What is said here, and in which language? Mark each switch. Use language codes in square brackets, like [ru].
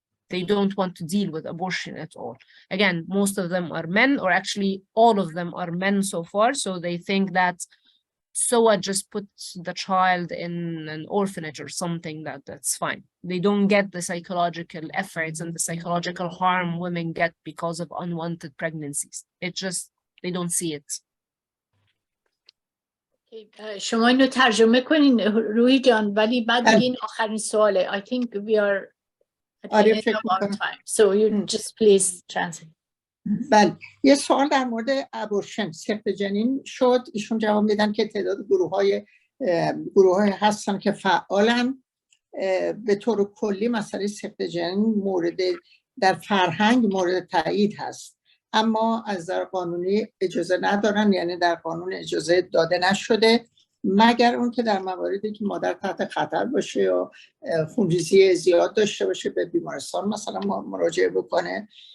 [en] They don't want to deal with abortion at all. Again, most of them are men, or actually all of them are men so far. So they think that, so I just put the child in an orphanage or something, that's fine. They don't get the psychological efforts and the psychological harm women get because of unwanted pregnancies. It just, they don't see it. [fa] شما اینو ترجمه کنین روی جان، ولی بعد بگین آخرین سواله. [en] I think we are at the end of our time. So you just please translate. [fa] بله، یه سوال در مورد ابورشن، سقط جنین شد. ایشون جواب میدن که تعداد گروه‌های هستن که فعالن. به طور کلی مسئله سقط جنین در فرهنگ مورد تایید هست، اما از نظر قانونی اجازه ندارن، یعنی در قانون اجازه داده نشده، مگر اون که در مواردی که مادر تحت خطر باشه یا خونریزی زیاد داشته باشه به بیمارستان مثلا مراجعه بکنه.